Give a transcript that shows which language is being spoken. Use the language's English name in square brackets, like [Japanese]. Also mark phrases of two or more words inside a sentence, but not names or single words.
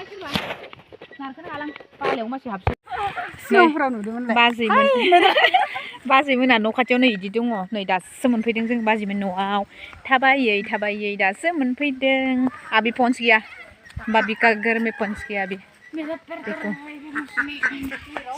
[Bodo] नारखोनो हालां बालायाव मानसि हाबसै सिगांफोराव नुदोंमोनलाय बाजैमोना न' खाथियावनो इदि दङ नै दासो मोनफैदों जों बाजैमोन न'आव थाबायै दासो मोनफैदों [Hindi] अभी पहुंच गया भाभी का घर में पहुंच गया अभी देखो